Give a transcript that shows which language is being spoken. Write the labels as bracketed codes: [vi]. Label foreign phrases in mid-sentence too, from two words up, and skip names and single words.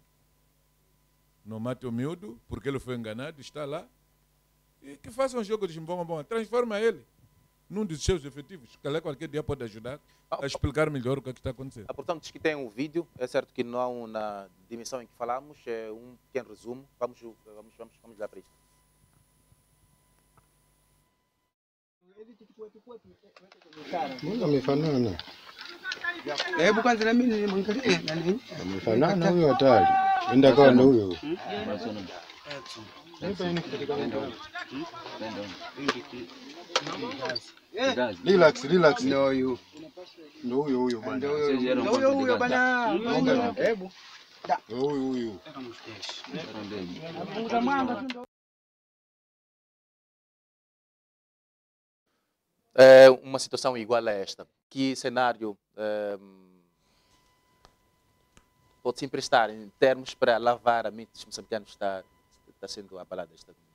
[pt] Não matem o miúdo, porque ele foi enganado, está lá, e que façam um jogo de jimbom, transforma ele num dos seus efetivos, que qualquer dia pode ajudar a explicar melhor o que está acontecendo. Portanto, diz que tem um vídeo, é certo que não na dimensão em que falamos, é um pequeno resumo. Vamos lá para isto. [sw] Amefanana. Hebu kwanza na mimi nimwangalie nani? Amefanana huyo hatari. Nenda kwa huyo. [en] Relax. No you. [sw] Ndio huyo bwana. Ndio huyo bwana. Hebu. Huyo. [pt] Uma situação igual a esta, que cenário pode se emprestar em termos para lavar a mente dos moçambicanos está sendo abalada esta?